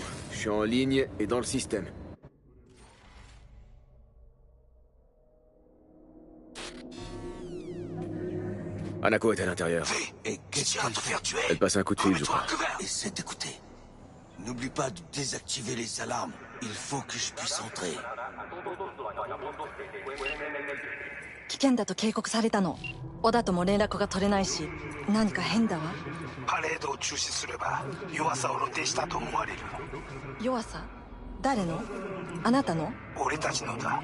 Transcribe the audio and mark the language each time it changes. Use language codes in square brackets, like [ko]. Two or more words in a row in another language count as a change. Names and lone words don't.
[fr] Je suis en ligne et dans le système. Hanako est à l'intérieur. V, et qu'est-ce qu'il va te faire tuer? Elle passe un coup de fil, je Remets-toi crois. à couvert. Essaie d'écouter. N'oublie pas de désactiver les alarmes. Il faut que je puisse entrer. [ja] 危険だと警告されたの。小田とも連絡が取れないし、何か変だわ。パレードを中止すれば弱さを露呈したと思われる。弱さ？誰の？あなたの？俺たちのだ。